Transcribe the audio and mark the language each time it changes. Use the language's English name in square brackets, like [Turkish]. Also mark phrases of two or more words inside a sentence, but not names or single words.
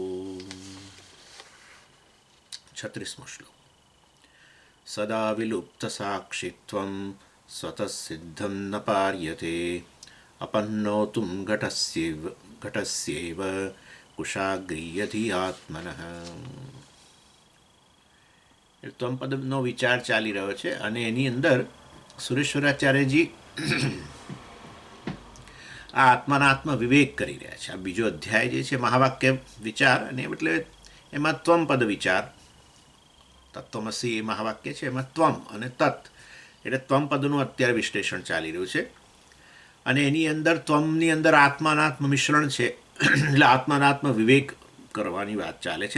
[Gujarati] 36मो श्लोक [Sanskrit] सदा विलुप्तसाक्षित्वं स्वतः सिद्धं न पार्यते अपन्नोतुं घटस्यैव कुशाग्रीयधि आत्मनः [Gujarati] ત્વમપદનો વિચાર ચાલી રહ્યો છે અને એની અંદર સુરેશ્વરાચાર્યજી આ આત્માનાત્મ વિવેક કરી રહ્યા છે. આ બીજો અધ્યાય જે છે મહાવાક્ય વિચાર અને એટલે એમાં ત્વમપદ વિચાર તત્વમસી એ મહાવાક્ય છે એમાં ત્વમ અને તત્ એટલે ત્વમપદનું અત્યારે વિશ્લેષણ ચાલી રહ્યું છે અને એની અંદર ત્વમની અંદર આત્માનાત્મ મિશ્રણ છે એટલે આત્માનાત્મ વિવેક કરવાની વાત ચાલે છે.